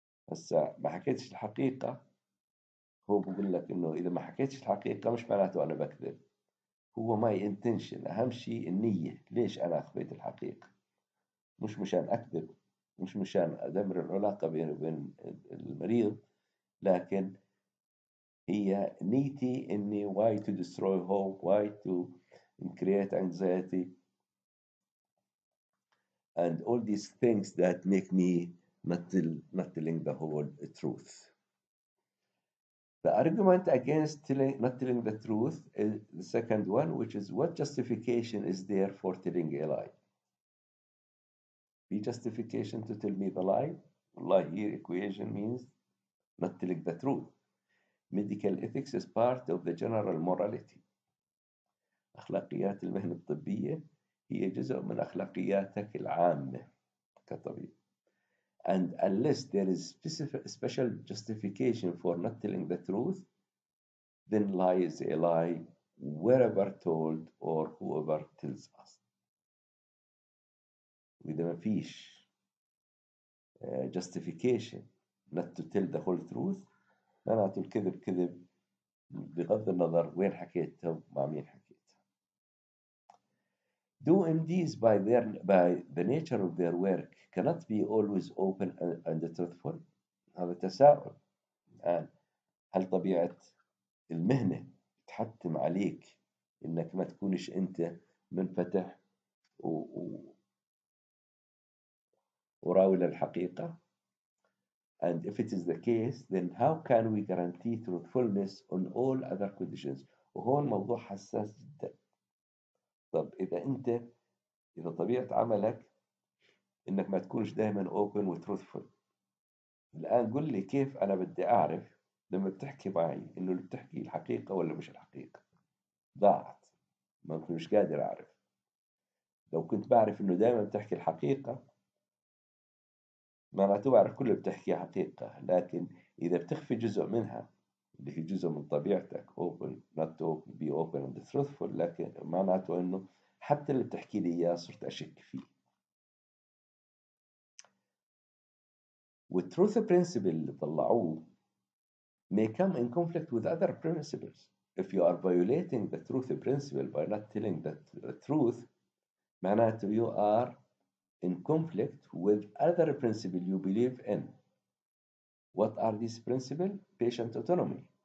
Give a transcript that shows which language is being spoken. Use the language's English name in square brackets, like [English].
[Arabic] هسا ما حكيتش الحقيقة، هو بقول لك إنه إذا ما حكيتش الحقيقة مش معناته أنا بكذب، هو [English] my intention، [Arabic] أهم شيء النية. ليش أنا أخفيت الحقيقة؟ مش مشان أكذب، مش مشان أدمر العلاقة بيني وبين المريض، لكن هي نيتي إني [English] why to destroy hope, why to create anxiety, and all these things that make me not telling the whole truth. The argument against not telling the truth is the second one, which is: what justification is there for telling a lie? The justification to tell me the lie? Lie here equation means not telling the truth. Medical ethics is part of the general morality. [Arabic] أخلاقيات المهنة الطبية هي جزء من أخلاقياتك العامة كطبيب. [English] And unless there is special justification for not telling the truth, then lie is a lie wherever told or whoever tells us. [Arabic] وإذا ما فيش [English] justification not to tell the whole truth، [Arabic] معناته الكذب كذب بغض النظر وين حكيتها ومع مين حكيتها. [English] Do MDs by the nature of their work cannot be always open and truthful؟ [Arabic] هذا تساؤل الآن. هل طبيعة المهنة تحتم عليك إنك ما تكونش أنت منفتح وراوي للحقيقة؟ [English] And if it is the case, then how can we guarantee truthfulness on all other conditions؟ [Arabic] وهون موضوع حساس جدا. طب إذا طبيعة عملك إنك ما تكونش دائما open و truthful، الآن قل لي كيف أنا بدي أعرف لما بتحكي معي إنه اللي بتحكي الحقيقة ولا مش الحقيقة؟ ضاعت، ما كنت مش قادر أعرف. لو كنت بعرف إنه دائما بتحكي الحقيقة معناته بعرف كل اللي بتحكي حقيقة، لكن إذا بتخفي جزء منها اللي هي جزء من طبيعتك [English] open not to be open and truthful، [Arabic] لكن معناته إنه حتى اللي بتحكي لي إياه صرت أشك فيه. [English] والtruth principle [Arabic] اللي طلعوه [English] may come in conflict with other principles. If you are violating the truth principle by not telling the truth، معناته you are in conflict with other principles you believe in. What are these principles? Patient autonomy,